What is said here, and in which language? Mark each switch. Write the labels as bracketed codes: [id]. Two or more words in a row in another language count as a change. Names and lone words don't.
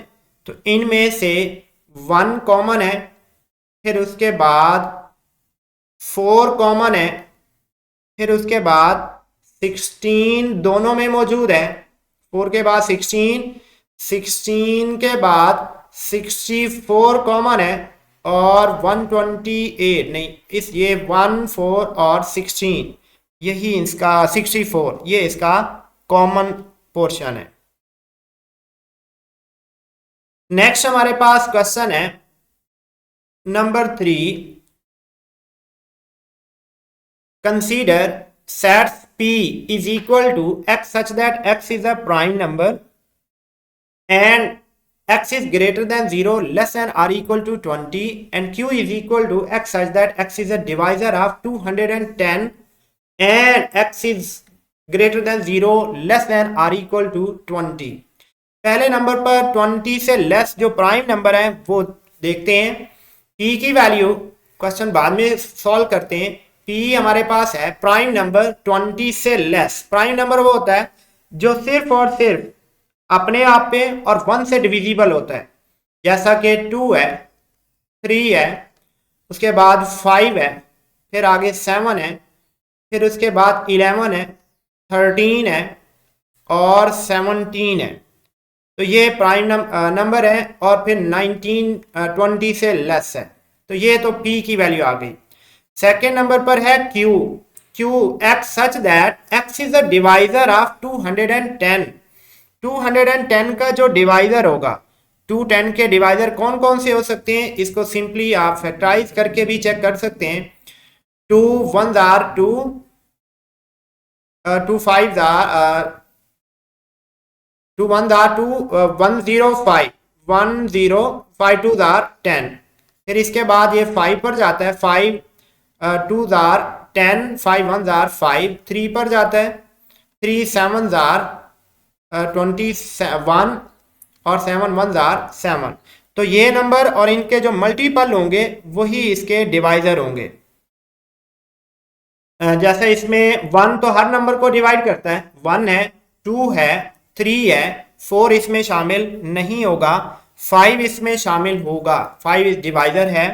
[ur] تو ان میں سے 1 کامن ہے، پھر اس کے بعد 4 کامن ہے، پھر اس کے بعد 16 دونوں میں موجود ہے، 4 کے بعد 16 کے بعد 64 کامن ہے، اور 128 نہیں، اس یہ 1 4 اور 16 یہی اس کا 64، یہ اس کا [en] common portion [ur] है। نیکسٹ ہمارے پاس کویسچن ہے نمبر 3, [en] consider sets P is equal to x such that x is a prime number and x is greater than 0, less than or equal to 20, and q is equal to x such that x is a divisor of 210 and x is greater than 0, less than or equal to 20। [ur] پہلے نمبر پر 20 سے لیس جو [en] prime number [ur] ہے وہ دیکھتے ہیں. p کی [en] value question [ur] بعد میں سالو کرتے ہیں. p ہمارے پاس ہے [en] prime number [ur] 20 سے لیس. [en] prime number [ur] وہ ہوتا ہے جو صرف اور صرف اپنے آپ پہ اور 1 سے ڈیویزیبل ہوتا ہے، جیسا کہ 2 ہے، 3 ہے، اس کے بعد 5 ہے، پھر آگے 7 ہے، پھر اس کے بعد 11 ہے، 13 ہے اور 17 ہے. تو یہ [en] prime number [ur] ہے، اور پھر 20 سے لیس ہے. تو یہ تو p کی ویلیو آ گئی۔ سیکنڈ نمبر پر ہے q [en] q x such that x is a divisor of 210। [ur] 210 کا جو ڈیوائزر ہوگا، 210 کے ڈیوائزر کون کون سے ہو سکتے ہیں، اس کو سمپلی آپ فیکٹرائز کر کے بھی چیک کر سکتے ہیں. [en] 2 1s are 2, 2 5s are 2 1s are 2, 105, 105 2s are 10। [ur] پھر اس کے بعد یہ 5 پر جاتا ہے, [en] 5 2s are 10, 5 1s are 5। [ur] 3 پر جاتا ہے, [en] 3 7s are 21 [ur] और [en] 7 1s are 7। [ur] تو یہ نمبر اور ان کے جو ملٹیپل ہوں گے وہی اس کے ڈیوائزر ہوں گے. جیسے اس میں 1 تو ہر نمبر کو ڈیوائیڈ کرتا ہے، 1 ہے، 2 ہے، 3 ہے، 4 اس میں شامل نہیں ہوگا، 5 اس میں شامل ہوگا، 5 اس ڈیوائزر ہے.